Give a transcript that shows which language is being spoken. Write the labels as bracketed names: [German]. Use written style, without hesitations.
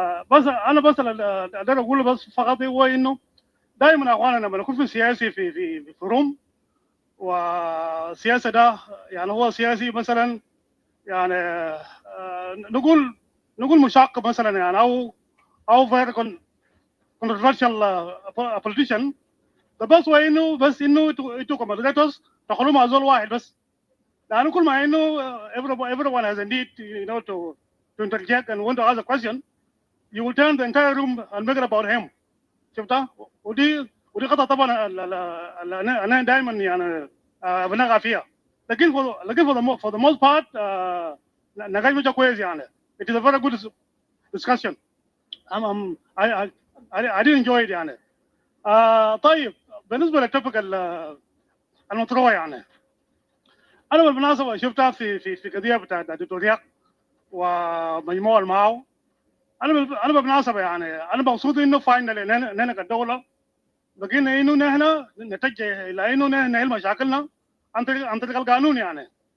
[Arabic] بس انا بس اقدر اقول بس فقط هو انه دائما اخواننا لما نكون في سياسي في روم والسياسه ده يعني هو سياسي مثلا يعني نقول مشاق مثلا يعني او [English] very controversial politician. [Arabic] ده بس هو انه انتوا كمودريتورز تخلوا مع زول واحد بس لانه كل ما انه [English] everyone has a need to interject and want to ask a question. You will turn the entire room and make it about him. [Arabic] شفتها؟ ودي خطأ طبعا. انا دائما يعني بنقع فيها. لكن [English] for the most part [Arabic] نقاش مش كويس يعني. [English] It is a very good discussion. I did enjoy it يعني. [Arabic] طيب بالنسبه للتوبيك المطروح يعني، انا بالمناسبه شفتها في قضيه بتاعت دكتور رياك ومجموعه معه. انا بالمناسبه يعني انا مبسوط انه فاينل اننا كدوله بقينا انه نحن نتجه الى انه نحل مشاكلنا عن طريق القانون يعني.